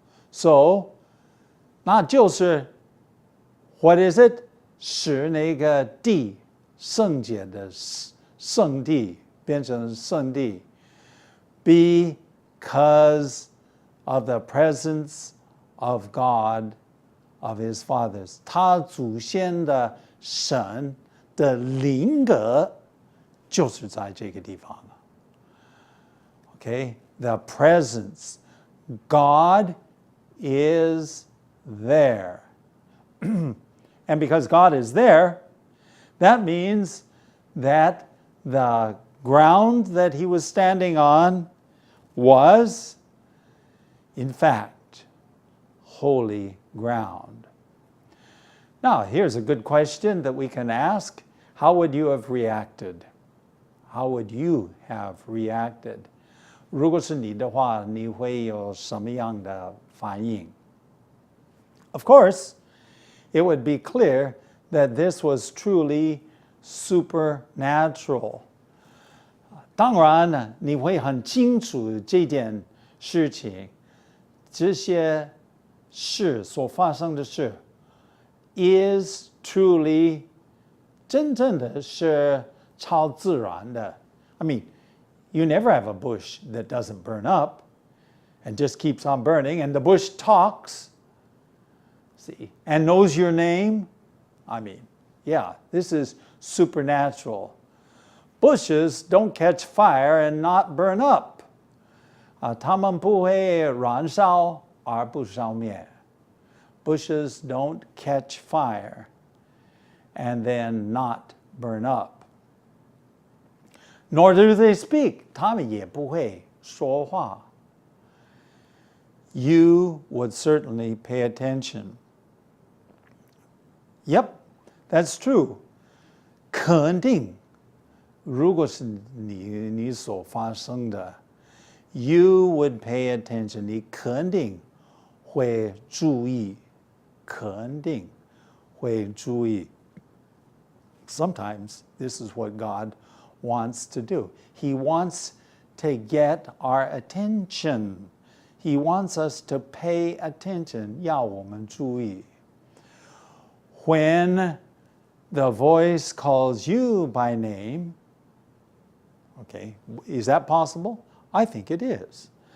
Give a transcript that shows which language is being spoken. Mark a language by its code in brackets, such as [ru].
[en] So, [zh] 那就是 [en] what is it? [zh] 使那个地圣洁的圣地变成圣地 [en] because of the presence of God of his fathers. [zh] 他祖先的神的灵格就是在这个地方。 [en] Okay, the presence. God is there. And because God is there, that means that the ground that he was standing on was, in fact, holy ground. Now, here's a good question that we can ask. How would you have reacted? How would you have reacted? [zh] 如果是你的话，你会有什么样的反应? [en] Of course, it would be clear that this was truly supernatural. [zh] 当然，你会很清楚这件事情，这些事所发生的事 [en] is truly [zh] 真正的是超自然的。 [en] I mean, you never have a bush that doesn't burn up and just keeps on burning, and the bush talks, see, and knows your name. I mean, yeah, this is supernatural. Bushes don't catch fire and not burn up. [zh] 它们不会燃烧而不烧灭. [en] Bushes don't catch fire and then not burn up. Nor do they speak. [zh] 他们也不会说话. [en] You would certainly pay attention. Yep, that's true. [zh] 肯定，如果是你所发生的 [en] you would pay attention. [zh] 你肯定会注意，肯定会注意。 [en] Sometimes this is what God wants to do. He wants to get our attention. He wants us to pay attention. [zh] 要我们注意。 [en] When the voice calls you by name, okay, is that possible? I think it is.